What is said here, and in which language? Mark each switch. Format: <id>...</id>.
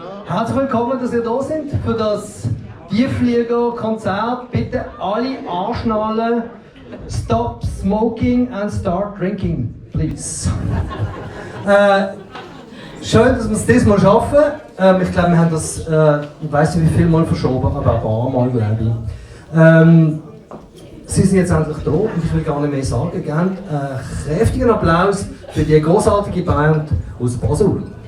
<de>Herzlich willkommen, dass ihr da seid für das Tiefflieger-Konzert. Bitte alle anschnallen.</de> <en>Stop smoking and start drinking, please.</en> <de>Schön, dass wir es diesmal schaffen. Ich glaube, wir haben das, ich weiß nicht wie viel Mal verschoben, aber ein paar Mal, glaube ich. Sie sind jetzt endlich da und ich will gar nicht mehr sagen. Gerne kräftigen Applaus für die großartige Band aus Basel.</de>